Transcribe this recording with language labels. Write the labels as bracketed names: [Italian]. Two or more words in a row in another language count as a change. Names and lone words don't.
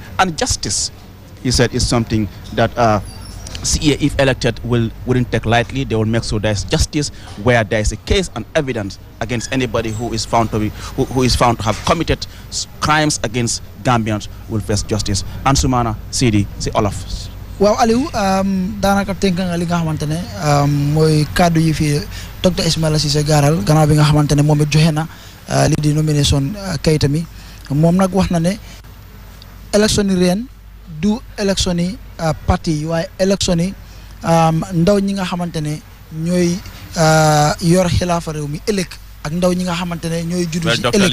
[English] And justice, he said, is something that CA, if elected, wouldn't take lightly. They will make sure there's justice where there is a case and evidence against anybody who is found to have committed crimes against Gambians will face justice. And Sumana Sidi si Olaf. [Wolof] Waaw Aliou daanaka tënk nga li nga xamante ne mooy kaddu yi fi Dr Ismaila Ceesay gaaral gannaaw bi nga xamante ne moom it joxe na li di nomination kayitami moom nag wax na ne élection yi ren du élection yi parti waaye élection yi ndaw ñi nga xamante ne ñooy yor xilaafa réew mi ëllëg ak ndaw ñi nga xamante ne ñooy juddu ci ëllëg.